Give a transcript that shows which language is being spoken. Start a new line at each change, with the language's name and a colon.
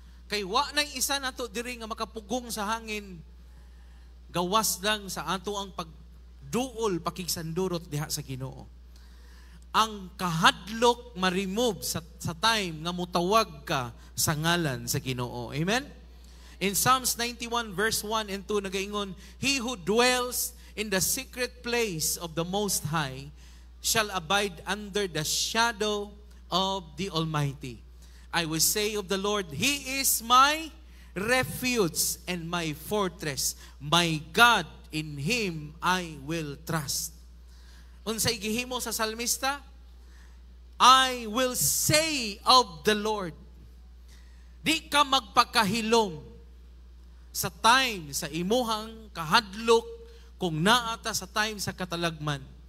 Cebuano: Kay wa nang isa nato diri nga makapugong sa hangin, gawas lang sa ato ang pagduol, pakigsandurot diha sa Ginoo. Ang kahadlok ma-remove sa time nga mutawag ka sa ngalan sa Ginoo. Amen?
English: In Psalms 91 verse 1 and 2
Cebuano: nagaingon,
English: He who dwells in the secret place of the Most High shall abide under the shadow of the Almighty. I will say of the Lord, He is my refuge and my fortress. My God, in Him I will trust.
Cebuano: Unsay gihimo sa salmista?
English: I will say of the Lord.
Cebuano: Di ka magpakahilom sa time sa imuhang kahadlok kung naata sa time sa katalagman.